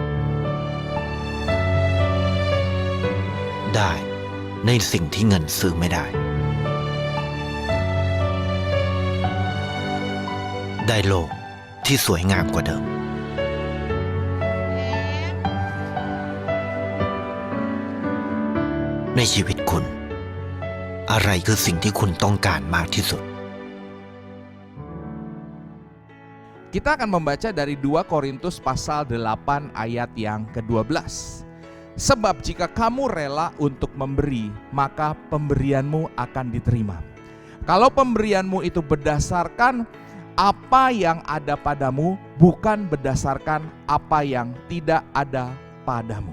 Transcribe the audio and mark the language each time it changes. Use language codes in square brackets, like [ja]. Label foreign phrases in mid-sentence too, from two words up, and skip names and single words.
[th] ได้ในสิ่งที่เงินซื้อไม่ได้ ได้โลกที่สวยงามกว่าเดิม ในชีวิตคุณ อะไรคือสิ่งที่คุณต้องการมากที่สุด [id] Kita akan membaca dari 2 Korintus pasal 8 ayat yang ke-12. Sebab jika kamu rela untuk memberi, maka pemberianmu akan diterima. Kalau pemberianmu itu berdasarkan apa yang ada padamu, bukan berdasarkan apa yang tidak ada padamu.